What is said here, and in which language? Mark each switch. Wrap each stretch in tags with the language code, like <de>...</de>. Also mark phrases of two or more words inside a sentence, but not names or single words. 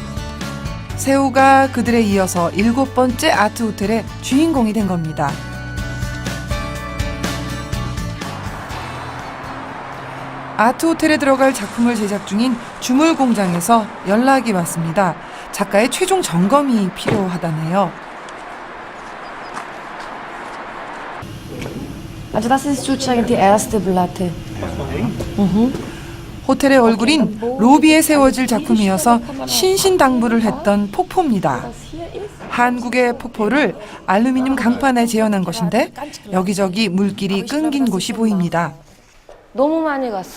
<ko>세오가 그들에 이어서 7번째 아트 호텔의 주인공이 된 겁니다. 아트 호텔에 들어갈 작품을 제작 중인 주물 공장에서 연락이 왔습니다. 작가의 최종 점검이 필요하다네요.</ko> <de>Also das ist sozusagen die erste Platte.</de> <ko>호텔의 얼굴인 로비에 세워질 작품이어서 신신당부를 했던 폭포입니다. 한국의 폭포를 알루미늄 강판에 재현한 것인데 여기저기 물길이 끊긴 곳이 보입니다. 너무 많이 갔어.</ko>